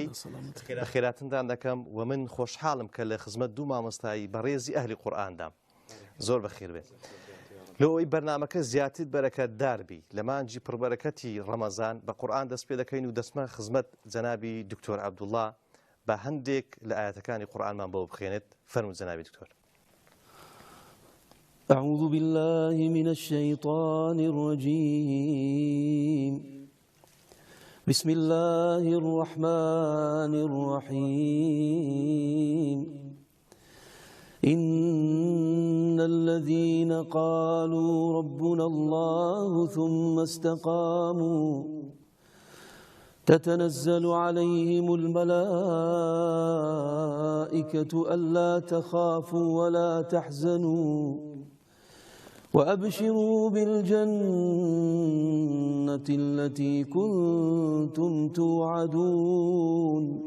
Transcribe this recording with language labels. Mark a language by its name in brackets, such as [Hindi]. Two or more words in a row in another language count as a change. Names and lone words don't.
[Central Kurdish] بەخێراتندان دەکەم و من خۆشحاڵم کە لە خزمەت دوو مامۆستایی بەڕێزی ئەهلی قورئاندام. زۆر بەخێر بێ. لەوەی بەرنامەکە زیاتر بەرەکەتدار بی لە مانجی پڕبەرەکەتی ڕەمەزان بە قورئان دەست پێ دەکەین و دەستمە خزمەت جەنابی دکتۆر عەبدوڵڵا بە هەندێک لە ئاەتەکانی قورئانمان بۆ بخوێنێت. فەرموو جەنابی دکتۆر. [Arabic] أعوذ بالله من الشيطان الرجيم. بسم الله الرحمن الرحيم. إن الذين قالوا ربنا الله ثم استقاموا تتنزل عليهم الملائكة ألا تخافوا ولا تحزنوا وأبشروا بالجنة التي كنتم توعدون.